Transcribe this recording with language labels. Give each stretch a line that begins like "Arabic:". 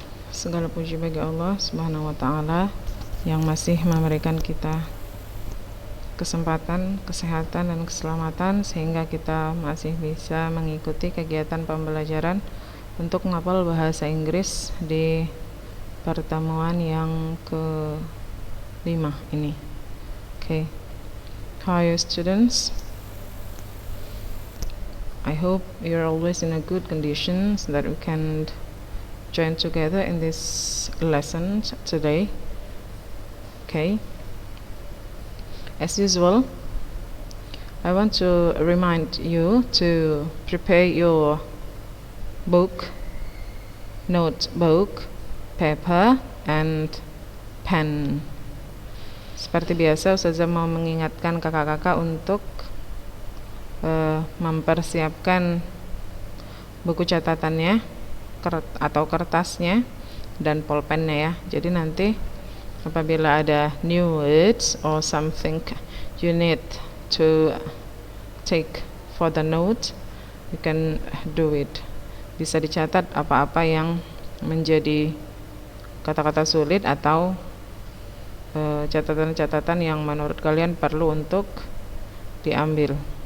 Indonesian: Segala puji bagi Allah subhanahu wa ta'ala yang masih memberikan kita kesempatan, kesehatan, dan keselamatan sehingga kita masih bisa mengikuti kegiatan pembelajaran untuk menghafal bahasa Inggris di pertemuan yang ke-5 ini.
English: Okay. Hi students, I hope you're always in a good condition so that we can join together in this lesson today. Okay, as usual, I want to remind you to prepare your book, notebook, paper, and pen.
Indonesian: Seperti biasa, Ustazah mau mengingatkan kakak-kakak untuk mempersiapkan buku catatannya atau kertasnya dan pulpennya ya. Jadi nanti apabila ada
English: new words or something you need to take for the note, you can do it.
Indonesian: Bisa dicatat apa-apa yang menjadi kata-kata sulit atau catatan-catatan yang menurut kalian perlu untuk diambil.